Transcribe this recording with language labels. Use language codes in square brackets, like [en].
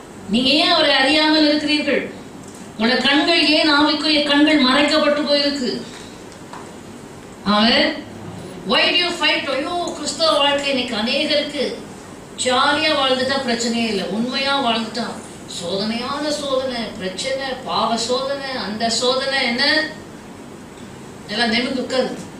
[ta] நீங்க ஏன் அவரை அறியாமல் இருக்கிறீர்கள்? உங்களோட கண்கள் ஏன் ஆவிக்குரிய கண்கள் மறைக்கப்பட்டு போயிருக்கு? அவன் [en] why do you fight? [ta] ஐயோ, கிறிஸ்தவ வாழ்க்கை இன்னைக்கு அநேகருக்கு ஜாலியா வாழ்ந்துட்டா பிரச்சனையே இல்லை, உண்மையா வாழ்ந்துட்டா சோதனையான சோதனை, பிரச்சனை, பாவ சோதனை, அந்த சோதனை, என்ன எல்லாம் நிமிர்ந்து உட்காரு.